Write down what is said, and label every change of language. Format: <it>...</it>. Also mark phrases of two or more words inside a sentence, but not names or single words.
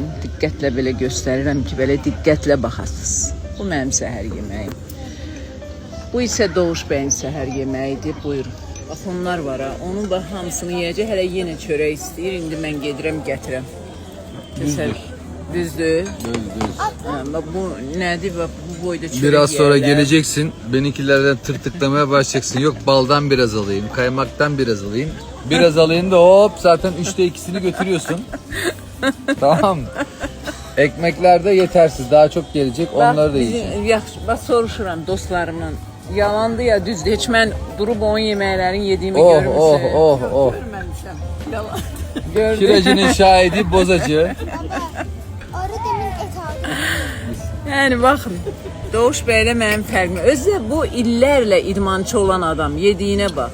<az>Diqqətlə belə göstərirəm ki, belə diqqətlə baxasınız. Bu mənim səhər yeməyim. Bu isə Doğuş bəyin səhər yeməyidir. Buyurun. Bax onlar var ha. Onun bax hamısını yeyəcək. Hələ yenə çörək istəyir. İndi mən gedirəm gətirəm. Düzdür. Düzdür. Düz.</az> <tr>Bu nedir? Bu boyda çörek Biraz sonra yerler. geleceksin. Benimkilerden tırtıklamaya başlayacaksın. Yok baldan biraz alayım, kaymaktan biraz alayım. Biraz alayım da hop zaten 3'te 2'sini götürüyorsun. Tamam. Ekmekler de yetersiz. Daha çok gelecek. Onları da yiyeceğim.</tr> <az>Yaxşı, bax soruşuram dostlarımın. Yalandı ya düzdür. Heç mən durub onun yeməklərini yediyimi görmüsün. Oh. Görməmişəm. Yalan. Gördüm.</az> <tr>Kirecinin şahidi bozacı. Arı demin et aldı.</tr> <az>Yəni baxın. Doğuş bəylə mənim fərqim. Özü də bu illərlə idmançı olan adam yediyinə bax.</az>